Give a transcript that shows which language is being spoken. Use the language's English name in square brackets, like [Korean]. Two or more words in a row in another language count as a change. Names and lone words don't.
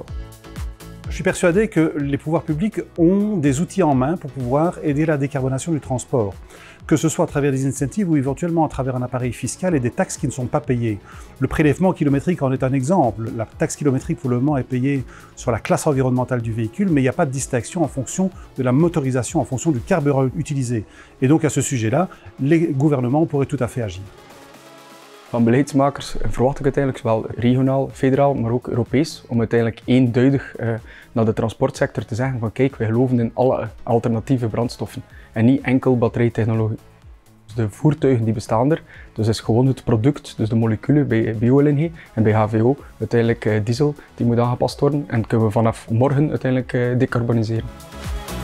[French] Je suis persuadé que les pouvoirs publics ont des outils en main pour pouvoir aider la décarbonation du transport, que ce soit à travers des incentives ou éventuellement à travers un appareil fiscal et des taxes qui ne sont pas payées. Le prélèvement kilométrique en est un exemple. La taxe kilométrique pour le moment est payée sur la classe environnementale du véhicule, mais il n'y a pas de distinction en fonction de la motorisation, en fonction du carburant utilisé. Et donc à ce sujet-là, les gouvernements pourraient tout à fait agir. [Dutch] Van beleidsmakers verwacht ik uiteindelijk zowel regionaal, federaal, maar ook Europees, om uiteindelijk eenduidig naar de transportsector te zeggen van kijk, wij geloven in alle alternatieve brandstoffen en niet enkel batterijtechnologie. Dus de voertuigen die bestaan er, dus is gewoon het product, dus de moleculen bij bio-LNG en bij HVO, uiteindelijk diesel, die moet aangepast worden en kunnen we vanaf morgen uiteindelijk decarboniseren.